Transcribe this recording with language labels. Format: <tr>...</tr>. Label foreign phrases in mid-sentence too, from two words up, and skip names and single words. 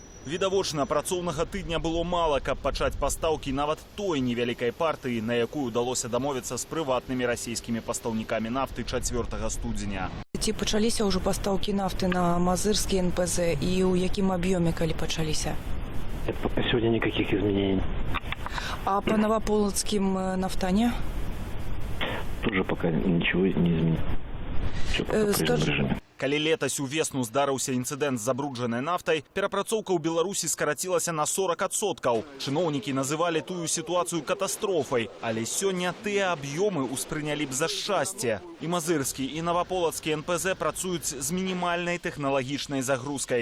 <be>Відавочна, працоўнага тыдня было мала, каб пачаць пастаўкі нават той невялікай партыі, на якую удалося дамовіцца з прыватнымі расійскімі пастаўнікамі нафты 4 студзеня. Ці пачаліся ўжо пастаўкі нафты на мазырскі НПЗ і ў якім аб'ёме, калі пачаліся?</be> <ru>Пока сегодня никаких изменений. А по Новополоцким нафтане? Тоже пока ничего не изменилось. Все пока в прежнем режиме.</ru> <be>Калі летась увесну здарыўся інцыдэнт з забруджанай нафтай, перапрацоўка ў Беларусі скарацілася на 40%. Чыноўнікі называлі тую сітуацыю катастрофай, але сёння тыя аб'ёмы ўспрынялі б за шчасце. І мазырскі, і Новополацкі НПЗ працуюць з мінімальнай тэхналагічнай загрузкай.</be>